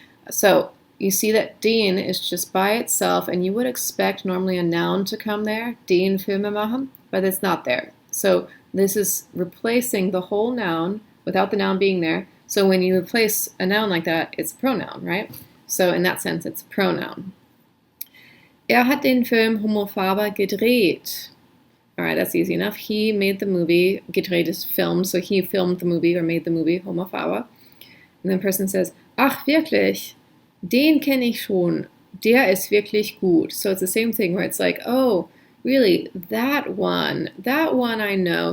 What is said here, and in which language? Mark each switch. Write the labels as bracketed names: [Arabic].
[English] So you see that den is just by itself, and you would expect normally a noun to come there, den Filmemacher, but it's not there. So this is replacing the whole noun without the noun being there. So when you replace a noun like that, it's a pronoun, right? So in that sense, it's a pronoun. [German] Hat den Film Homophaber gedreht. [English] All right, that's easy enough. He made the movie. Gedreht is filmed, so he filmed the movie or made the movie Homophaber. And the person says, [German] ach, wirklich? Den kenne ich schon. Der ist wirklich gut. [English] So it's the same thing where it's like, oh, really, that one I know.